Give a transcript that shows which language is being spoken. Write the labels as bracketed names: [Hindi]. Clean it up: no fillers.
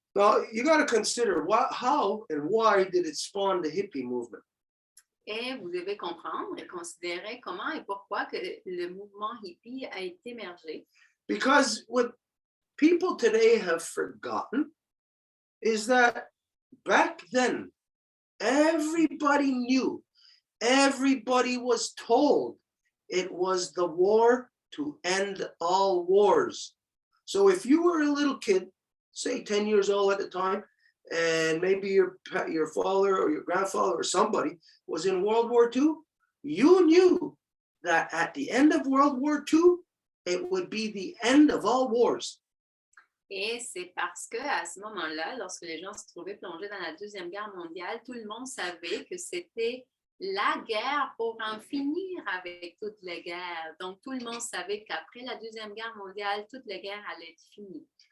[English] Now, you got to consider how and why did it spawn the hippie movement? [French] Et vous devez comprendre et considérer comment et pourquoi que le mouvement hippie a été émergé. [English] Because what people today have forgotten is that back then, everybody knew, everybody was told it was the war to end all wars. So if you were a little kid, say 10 years old at the time, and maybe your father or your grandfather or somebody was in World War II, you knew that at the end of World War II, it would be the end of all wars. [French] Et c'est parce que à ce moment-là, lorsque les gens se trouvaient plongés dans la Deuxième Guerre mondiale, tout le monde savait que c'était la guerre pour en finir avec toutes les guerres. Donc, tout le monde savait qu'après la Deuxième Guerre mondiale, toutes les guerres allaient être finies.